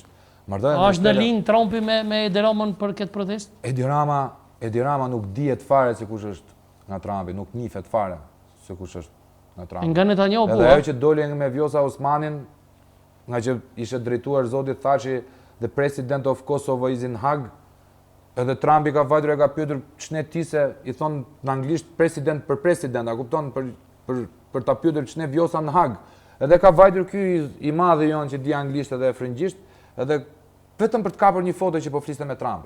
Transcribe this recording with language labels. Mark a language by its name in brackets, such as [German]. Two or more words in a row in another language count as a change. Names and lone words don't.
[Albanian] A është në linjë Trumpi me Edi Ramën për këtë protestë? Edi Rama nuk dihet fare se kush është nga Trumpi, nuk njihet fare se kush është nga Trumpi. Nga Netanyahu po. Edhe ajo që doli me Vjosa Osmanin, nga që ishte drejtuar zoti Thaçi, [English] the president of Kosovo is in Hague, [Albanian] edhe Trumpi ka vajtur e ka pyetur ç'ne ti se I thon në anglisht president për president, a kupton për ta pyetur ç'ne Vjosa në Hag. Edhe ka vajtur ky I madhi jon që di anglisht edhe frëngjisht, edhe vetëm për të kapur një foto që po fliste me Trumpin.